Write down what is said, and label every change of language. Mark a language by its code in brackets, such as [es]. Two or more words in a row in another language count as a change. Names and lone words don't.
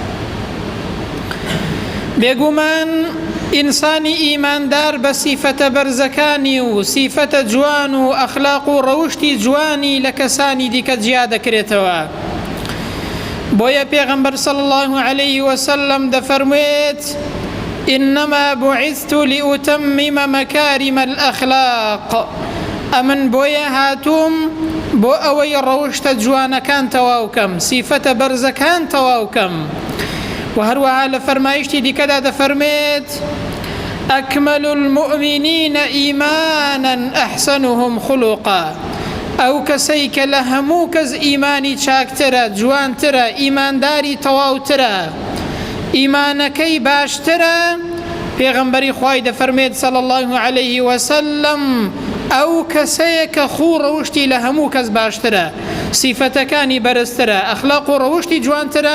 [ckb] بێگومان ئینسانی ئیماندار بە سیفەتە بەرزەکانی و سیفەتە جوان و ئەخلاق و ڕەوشتی جوانی لە کەسانی دیکە جیا دەکرێتەوە. بۆیە پێغەمبەر [ar] صلی الله عليه وسلم [ckb] دەفەرموێت: [ar] إنما بعثت لأتمم مكارم الأخلاق. [ckb] ئەمن بۆیە هاتووم بۆ ئەوەی ڕەوشتە جوانەکان تەواو بکەم، سیفەتە بەرزەکان تەواو بکەم. و هەروەها لە فەرمایشتی دیکەدا دەفەرمێت: [ar] أكمل المؤمنين إيمانا أحسنهم خلقا. [ckb] ئەو کەسەی کە لە هەموو کەس ئیمانی چاکترە، جوانترە، ئیمانداری تەواوترە، ئیمانەکەی باشترە، پێغەمبەری خوای دەفەرمێت [ar] صلی الله عليه وسلم: [ckb] ئەو کەسەیە کە خوو ڕەوشتی لە هەموو کەس باشترە، سیفەتەکانی بەرزترە، ئەخلاق و ڕەوشتی جوانترە.